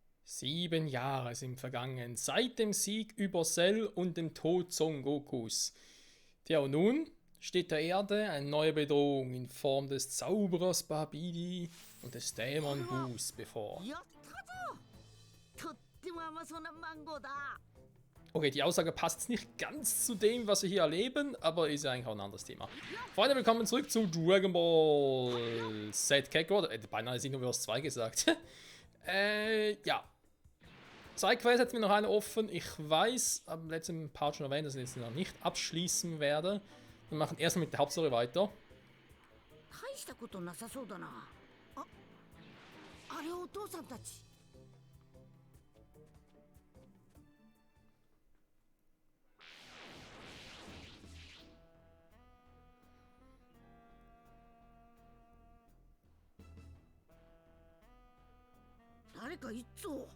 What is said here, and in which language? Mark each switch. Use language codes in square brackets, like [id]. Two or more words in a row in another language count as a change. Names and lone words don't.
[de] 7 Jahre sind vergangen seit dem Sieg über Cell und dem Tod Son Gokus. Tja, und nun steht der Erde eine neue Bedrohung in Form des Zauberers Babidi und des Dämon Bus bevor. [ja] やったぞ。とっても甘そうなマンゴーだ。 [de] Okay, die Aussage passt nicht ganz zu dem, was wir hier erleben, aber ist ja eigentlich auch ein anderes Thema. Freunde, willkommen zurück zu Dragon Ball Z Kakarot. Beinahe Xenoverse 2 gesagt. Ja. Zwei Quests hätten wir noch eine offen. Ich weiß, am letzten Part schon erwähnt, dass ich jetzt noch nicht abschließen werde. Wir machen erstmal mit der Hauptstory weiter. [ja] 大したことなさそうだな。あれお父さんたち。誰かいっつぉ。